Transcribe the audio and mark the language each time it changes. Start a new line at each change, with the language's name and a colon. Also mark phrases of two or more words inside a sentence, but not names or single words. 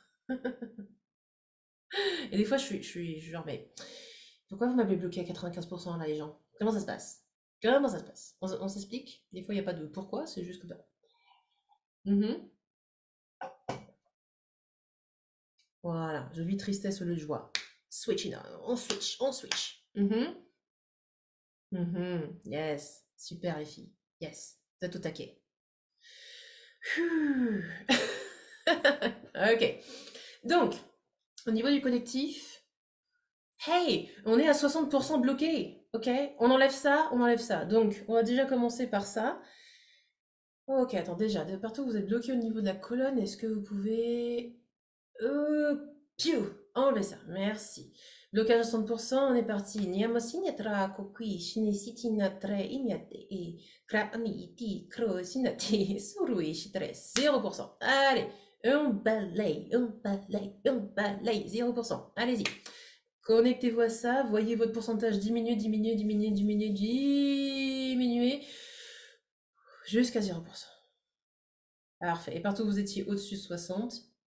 French: Et des fois, je suis genre, mais pourquoi vous m'avez bloqué à 95% là, les gens? Comment ça se passe? Comment ça se passe? On s'explique? Des fois, il n'y a pas de pourquoi, c'est juste que... Mhm. Voilà, je vis tristesse au lieu de joie.
English: Switch it on, switch, on switch.
French: Yes, super les filles. Yes, vous êtes au taquet. Ok, donc, au niveau du collectif, hey, on est à 60% bloqué, ok? On enlève ça, on enlève ça. Donc, on va déjà commencer par ça. Ok, attends, déjà, de partout vous êtes bloqué au niveau de la colonne, est-ce que vous pouvez piou, enlevez ça, merci. Blocage à 100%, on est parti. Niamosignatra kokui shinisitinatre inyate et kraaniti krosinate surui shitre 0%. Allez, on balaye, on balaye, on balaye, 0%. Allez-y. Connectez-vous à ça, voyez votre pourcentage diminuer, diminuer, diminuer, diminuer, diminuer jusqu'à 0%. Parfait. Et partout où vous étiez au-dessus de 60.